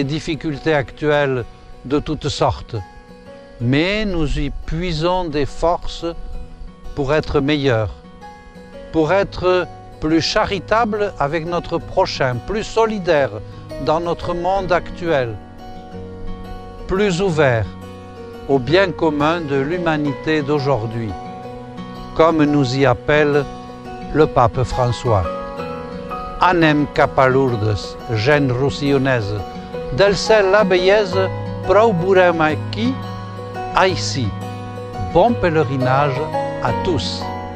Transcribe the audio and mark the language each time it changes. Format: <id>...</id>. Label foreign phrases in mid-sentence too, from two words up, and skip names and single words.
<fr>difficultés actuelles de toutes sortes, mais nous y puisons des forces pour être meilleurs, pour être plus charitables avec notre prochain, plus solidaires dans notre monde actuel, plus ouverts au bien commun de l'humanité d'aujourd'hui, comme nous y appelle le pape François.</fr> <ca>Anem cap a Lourdes, gent rossillonnaise, del cel la bellesa, prou veurem aquí,</ca> <fr>ici. Bon pèlerinage à tous.</fr>